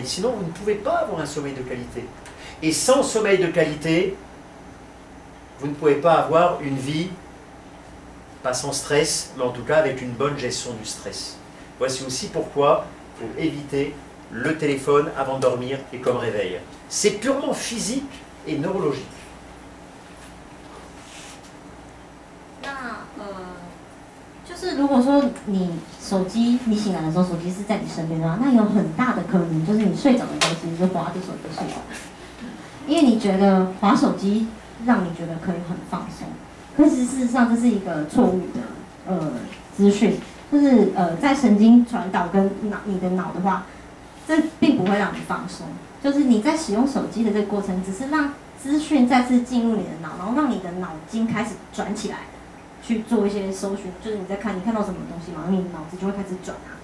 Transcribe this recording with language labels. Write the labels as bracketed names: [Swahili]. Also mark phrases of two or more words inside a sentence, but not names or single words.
[French] Sinon, vous ne pouvez pas avoir un sommeil de qualité. Et sans sommeil de qualité, vous ne pouvez pas avoir une vie, pas sans stress, mais en tout cas avec une bonne gestion du stress. Voici aussi pourquoi il faut éviter le téléphone avant de dormir et comme réveil. C'est purement physique et neurologique. [Chinese] 就是如果说你醒来的时候，手机是在你身边的话，那有很大的可能就是你睡着的时候，其实就滑着手机睡着，因为你觉得滑手机让你觉得可以很放松，可是事实上这是一个错误的资讯，就是在神经传导跟你的脑的话，这并不会让你放松，就是你在使用手机的这个过程，只是让资讯再次进入你的脑，然后让你的脑筋开始转起来，去做一些搜寻，就是你看到什么东西嘛，然后你脑子就会开始转啊。